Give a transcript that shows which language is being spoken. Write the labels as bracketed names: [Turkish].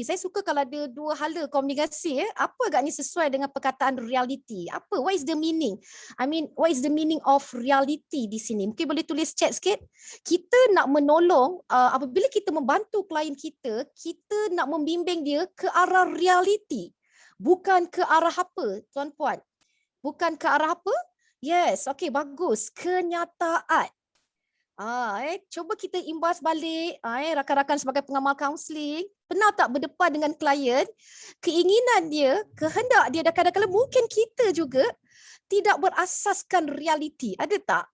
[Malay] Saya suka kalau ada dua hala komunikasi apa agaknya sesuai dengan perkataan reality? Apa? [English] What is the meaning? What is the meaning of reality [Malay] di sini? Mungkin boleh tulis chat sikit. Kita nak menolong apabila kita membantu klien kita, kita nak membimbing dia ke arah reality. Bukan ke arah apa, tuan-puan? Bukan ke arah apa? Yes, okey, bagus. Kenyataan. Cuba kita imbas balik rakan-rakan sebagai pengamal kaunseling, pernah tak berdepan dengan klien, keinginan dia, kehendak dia, dan kadang-kadang mungkin kita juga tidak berasaskan realiti. Ada tak?